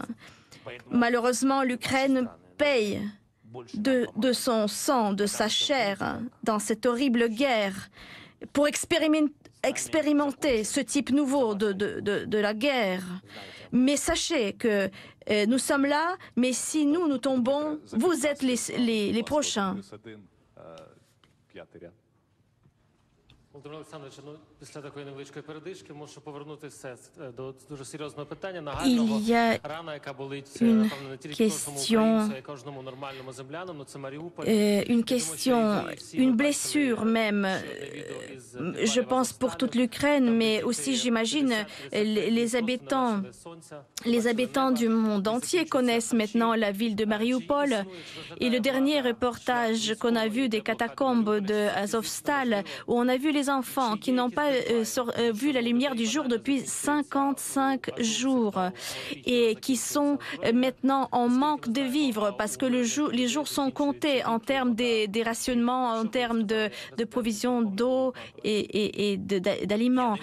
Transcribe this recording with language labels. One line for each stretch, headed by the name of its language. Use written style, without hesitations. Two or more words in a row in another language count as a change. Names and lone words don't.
French: Malheureusement, l'Ukraine paye de son sang, de sa chair, dans cette horrible guerre, pour expérimenter ce type nouveau de la guerre. Mais sachez que nous sommes là, mais si nous tombons, vous êtes les prochains.
Ukrainian: Володимир Олександрович, після такої невеличкої передишки мушу повернутися до дуже серйозного питання, нагального, рана, яка болить, напевно, не тільки кожному українцю, а й кожному нормальному землянину, це Маріуполь.
French: Une blessure même, je pense pour toute l'Ukraine, mais aussi j'imagine les habitants du monde entier connaissent maintenant la ville de Mariupol. Et le dernier reportage qu'on a vu des catacombes de Azovstal, où on a vu les enfants qui n'ont pas vu la lumière du jour depuis 55 jours et qui sont maintenant en manque de vivres parce que les jours sont comptés en termes des rationnements, en termes de provisions d'eau et d'aliments.